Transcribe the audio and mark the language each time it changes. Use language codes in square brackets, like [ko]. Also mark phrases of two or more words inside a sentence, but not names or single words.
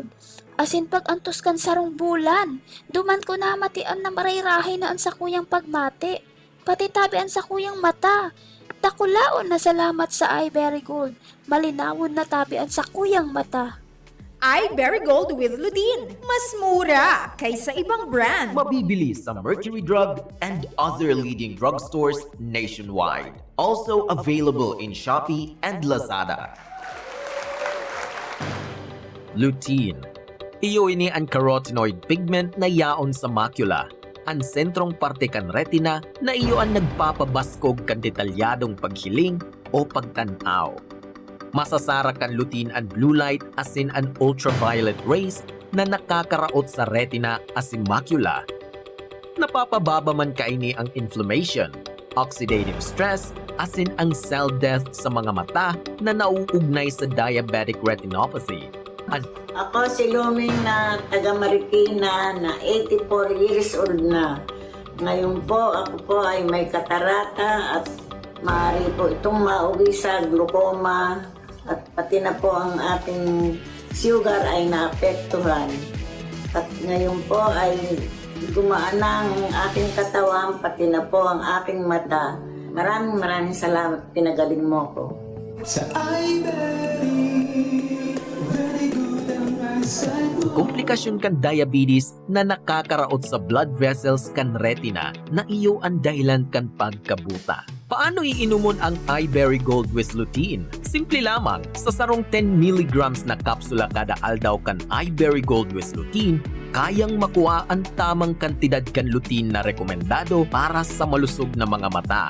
[bik] Asin pag antos kan sarong bulan, duman ko na matian na marayrahay na an sa kuyang pagmati. Pati tabian sa kuyang mata. Dakulaon na salamat sa ay [en] very good. [bik] Malinawon na tabian sa kuyang mata. iBerry Gold with Lutein. [tl] Mas mura kaysa ibang brand. Mabibili sa Mercury Drug and [en] other leading drugstores [tl] nationwide. [en] Also available in Shopee and Lazada. [bik] Lutein. Iyo ini ang [en] carotenoid pigment [bik] na yaon sa macula. Ang sentrong parte kan retina na iyo ang nagpapabaskog kan detalyadong paghiling o pagtanaw. Masasara kan lutein ang [en] blue light [bik] asin ang [en] ultraviolet rays [bik] na nakakaraot sa retina asin macula. Napapababa man kaini ang inflammation, [en] oxidative stress, [bik] asin ang [en] cell death [bik] sa mga mata na nauugnay sa [en] diabetic retinopathy. [tl] Ako si Luming na taga Marikina na [en] 84 years old [tl] na. Ngayon po ako po ay may katarata at maaari po itong mauwi sa glaucoma at pati na po ang ating sugar ay naapektuhan. At ngayon po ay gumaan na ang aking katawan, pati na po ang aking mata. Maraming salamat, pinagaling mo ko. Sa iBerry, [en] very good [tl] ang eyesight mo. [bik] Komplikasyon kan diabetes na nakakaraot sa [en] blood vessels [bik] kan retina na iyo ang dahilan kan pagkabuta. Paano iinumon ang iBerry Gold with Lutein? Simple lamang, sa sarong 10 mg na kapsula kada aldaw kan iBerry Gold with Lutein, kayang makuha ang tamang kantidad kan lutein na rekomendado para sa malusog na mga mata.